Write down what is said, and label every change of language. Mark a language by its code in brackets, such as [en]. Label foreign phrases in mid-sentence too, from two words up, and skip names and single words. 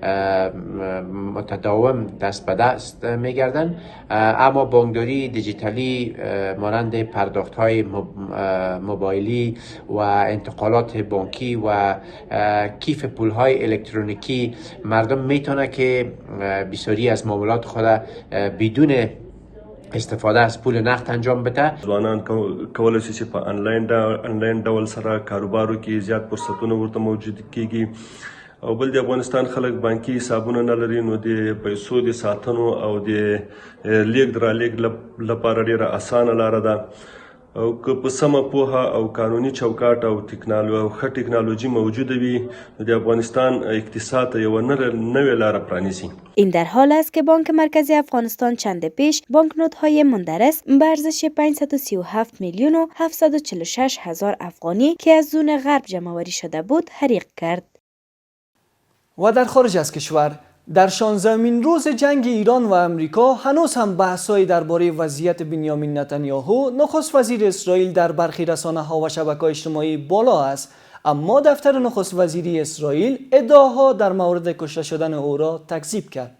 [fa] متداوم دست به دست میگردن، اما بانکداری دیجیتالی مانند پرداخت‌های موبایلی و انتقالات بانکی و کیف پولهای الکترونیکی مردم میتونه که بسیاری از معاملات خود بدون استفاده از پول نقد انجام بده. [ps] ځوانان کولای شي چې په انلاین ډول سره کاروبارو کې زیات فرصتونه ورته موجود کیږي او بل د افغانستان خلک بانکي حسابونه نه لري، نو د پیسو د ساتنو او د لیږد رالیږد لپاره ډیره اسانه لاره ده او که په سمه پوهه او قانوني چوکاټ او ښه ټکنالوژي موجوده وي نو د افغانستان اقتصاد ته یوه نوې لاره پرانیزي. [fa] این در حال است که بانک مرکزی افغانستان چند پیش بانکنوت‌های مندرس به ارزش 537 میلیون و 746 هزار افغانی که از زون غرب جمع‌آوری شده بود حریق کرد. و در خارج از کشور، در 16مین روز جنگ ایران و امریکا هنوز هم بحث‌هایی درباره وضعیت بنیامین نتانیاهو نخست وزیر اسرائیل در برخی رسانه‌ها و شبکه‌های اجتماعی بالا است، اما دفتر نخست وزیری اسرائیل ادعاها در مورد کشته شدن او را تکذیب کرد.